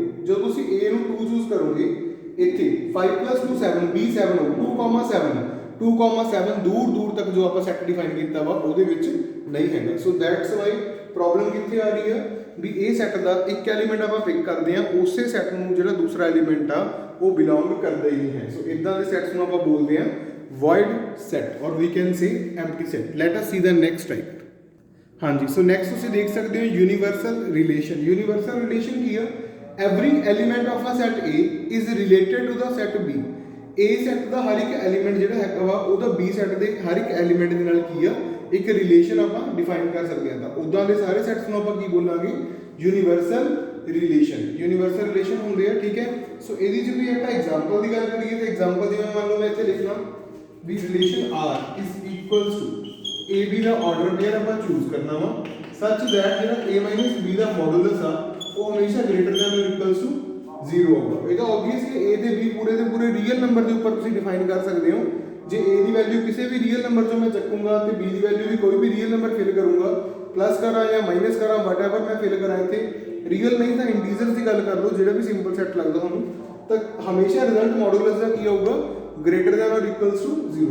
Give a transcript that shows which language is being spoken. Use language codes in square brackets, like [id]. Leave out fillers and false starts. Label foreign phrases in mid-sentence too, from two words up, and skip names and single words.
[pa] जो ਤੁਸੀਂ A ਨੂੰ 2 ਚੂਜ਼ ਕਰੋਗੇ ਇੱਥੇ 5 + 2 7 B7 ਹੋ 2,7 ਦੂਰ ਦੂਰ ਤੱਕ ਜੋ ਆਪਾਂ [en] set define [pa] ਕੀਤਾ ਵਾ ਉਹਦੇ ਵਿੱਚ ਨਹੀਂ ਹੈਗਾ। [en] so that's why problem [pa] ਕਿੱਥੇ ਆ ਰਹੀ ਹੈ ਵੀ ਇਹ ਸੈਟ ਦਾ ਇੱਕ ਐਲੀਮੈਂਟ ਆਪਾਂ ਪਿਕ ਕਰਦੇ ਆ, ਉਸੇ ਸੈਟ ਨੂੰ ਜਿਹੜਾ ਦੂਸਰਾ ਐਲੀਮੈਂਟ ਆ ਉਹ ਬਿਲੋਂਗ ਕਰਦਾ ਹੀ ਨਹੀਂ ਹੈ। ਸੋ ਇਦਾਂ ਦੇ ਸੈਟਸ ਨੂੰ ਆਪਾਂ ਬੋਲਦੇ ਆ [en] void set or we can say empty set। let us see the next type। [pa] ਹਾਂਜੀ, [en] so next [pa] ਤੁਸੀਂ ਦੇਖ ਸਕਦੇ ਹੋ [en] universal relation. universal relation [pa] ਕੀ ਆ, [en] every element of a set A is related to the set B। A set [pa] ਦਾ ਹਰ ਇੱਕ ਐਲੀਮੈਂਟ ਜਿਹੜਾ ਹੈਗਾ ਵਾ ਉਹਦਾ [en] B set [pa] ਦੇ ਹਰ ਇੱਕ ਐਲੀਮੈਂਟ ਦੇ ਨਾਲ ਕੀ ਆ ਇੱਕ ਰਿਲੇਸ਼ਨ ਆਪਾਂ ਡਿਫਾਈਨ ਕਰ ਸਕਦੇ ਹਾਂ। ਤਾਂ ਉਦਾਂ ਦੇ ਸਾਰੇ ਸੈਟਸ ਨੂੰ ਆਪਾਂ ਕੀ ਬੋਲਾਂਗੇ, [en] universal relation. universal relation [pa] ਹੁੰਦੇ ਆ, ਠੀਕ ਹੈ। ਸੋ ਇਹਦੀ ਜੇ ਵੀ ਆਪਾਂ ਐਗਜ਼ਾਮਪਲ ਦੀ ਗੱਲ ਕਰੀਏ ਤਾਂ ਐਗਜ਼ਾਮਪਲ ਜਿਵੇਂ ਮੰਨ ਲਓ ਮੈਂ ਇੱਥੇ ਲਿਖਣਾ ਵੀ [en] relation R is equals to AB [pa] ਦਾ [en] order pair [pa] ਆਪਾਂ ਚੂਜ਼ ਕਰਨਾ ਵਾ [en] such that [pa] ਜਿਹੜਾ A - B ਦਾ ਮੋਡੂਲਸ ਆ ਉਹ ਹਮੇਸ਼ਾ [en] greater than or equals to [pa] 0 ਹੋਊਗਾ। ਇਹ ਤਾਂ ਆਬਵੀਅਸਲੀ A ਤੇ B ਪੂਰੇ ਦੇ ਪੂਰੇ [en] real number [pa] ਦੇ ਉੱਪਰ ਤੁਸੀਂ ਡਿਫਾਈਨ ਕਰ ਸਕਦੇ ਹੋ। ਜੇ A ਦੀ ਵੈਲਿਊ ਕਿਸੇ ਵੀ [en] real number [pa] ਤੋਂ ਮੈਂ ਚੱਕੂੰਗਾ ਤੇ B ਦੀ ਵੈਲਿਊ ਵੀ ਕੋਈ ਵੀ [en] real number [pa] ਫਿਲ ਕਰੂੰਗਾ, ਪਲੱਸ ਕਰਾਂ ਜਾਂ ਮਾਈਨਸ ਕਰਾਂ ਵਟਐਵਰ ਮੈਂ ਫਿਲ ਕਰਾਂ ਇੱਥੇ ਰੀਅਲ ਨਹੀਂ ਤਾਂ ਇੰਟੀਜਰਸ ਦੀ ਗੱਲ ਕਰ ਲਓ, ਜਿਹੜਾ ਵੀ [en] simple set [pa] ਲੱਗਦਾ ਤੁਹਾਨੂੰ, ਤਾਂ ਹਮੇਸ਼ਾ [en] result modulus [pa] ਦਾ ਕੀ ਆਊਗਾ [en] greater than or equals to [pa] 0।